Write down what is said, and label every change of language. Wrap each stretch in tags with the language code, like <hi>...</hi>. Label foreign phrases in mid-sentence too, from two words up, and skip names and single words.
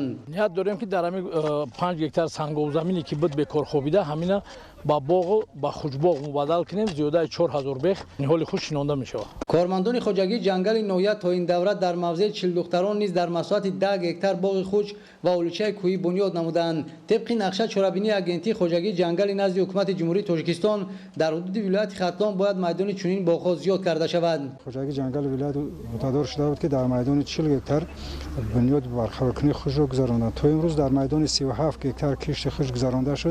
<tg>ният дорем ки дар ҳамин 5 гектар сангов замине ки буд бекорхобида ҳамина ба боғ ба хушбоғ мубаддал кунем. зиёдаи 4000 бех ниҳоли хуш шинонда мешавад. кормандони хоҷагии ҷангали ноҳия то ин давра дар мавзеи 40 духтарон низ дар масоҳати 10 гектар боғи хуш ва олучаи кӯҳӣ бунёд намуданд. тибқи طبق نقشه چرابینی агентии хоҷагии ҷангали назди ҳукумати ҷумҳурии Тоҷикистон дар ҳудуди вилояти Хатлон бояд майдони чунин боғҳо зиёд карда шавад. хоҷагии ҷангали вилоят ваъдадор шуда буд ки дар майдони 40 гектар бунёд барқароркунии хушро гузаронданд. То имрӯз дар майдони 37 гектар кишти хуш гузаронда шуд.</tg>